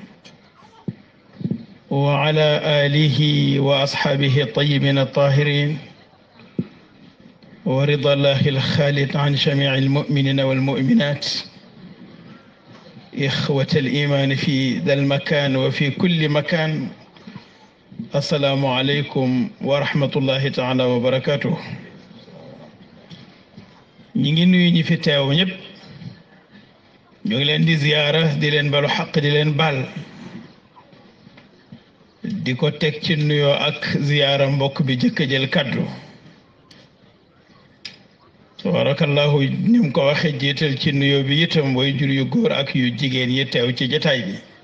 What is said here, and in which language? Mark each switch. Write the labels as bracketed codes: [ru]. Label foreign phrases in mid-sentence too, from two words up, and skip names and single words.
[ar] وعلى آله وأصحابه الطيبين الطاهرين ورضا الله الخالد عن جميع المؤمنين والمؤمنات إخوة الإيمان في ذا المكان وفي كل مكان السلام عليكم ورحمة الله تعالى وبركاته [wo] ñi ngi nuyu ñi fi teew ñëpp ñu ngi leen di ziyaara di leen balu xaq di leen baal di ko teg ci nuyoo ak ziyaara mbokk bi jëkk jël kaddu tabarakallahu ni mu ko waxee jiital ci nuyoo bi itam way jur yu góor ak yu jigéen yi teew ci jotaay bi